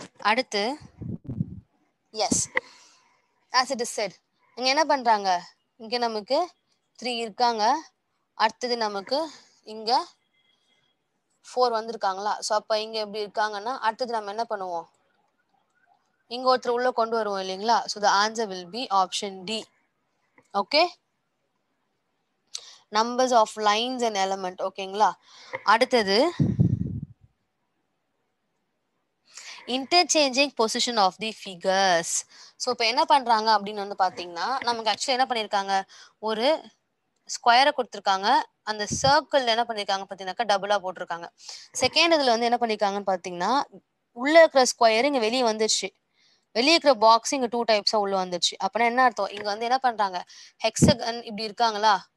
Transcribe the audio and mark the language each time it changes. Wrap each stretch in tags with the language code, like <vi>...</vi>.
<ta>அடுத்து S</ta> <en>as it is said.</en> <ta>இங்க என்ன பண்றாங்க இங்க நமக்கு 3 இருக்காங்க. அடுத்தது நமக்கு இங்க 4 வந்திருக்காங்களா? ஸோ அப்ப இங்க எப்படி இருக்காங்கன்னா அடுத்தது நம்ம என்ன பண்ணுவோம் இங்க ஒருத்தர் உள்ள கொண்டு வருவோம் இல்லைங்களா? So</ta> <en>the answer will be option D.</en> <ta>Okay.</ta> <en>numbers of lines and element.</en> <ta>ஓகேங்களா? அடுத்தது</ta> <en>interchanging position of the figures.</en> <ta>So இப்போ என்ன பண்றாங்க அப்படின்னு வந்து பாத்தீங்கன்னா நமக்கு ஆக்சுவலி என்ன பண்ணிருக்காங்க ஒரு ஸ்கொயரை கொடுத்துருக்காங்க. அந்த சர்க்கிள் என்ன பண்ணிருக்காங்க பாத்தீங்கன்னாக்கா டபுளா போட்டிருக்காங்க. செகண்ட் இதுல வந்து என்ன பண்ணிருக்காங்கன்னு பாத்தீங்கன்னா உள்ள இருக்கிற ஸ்கொயர் இங்க வெளியே வந்துருச்சு. வெளியே இருக்கிற பாக்ஸ் இங்க 2 டைப்ஸா உள்ள வந்துருச்சு. அப்படின்னா என்ன அர்த்தம் இங்க வந்து என்ன பண்றாங்க ஹெக்ஸகன் இப்படி இருக்காங்களா?</ta>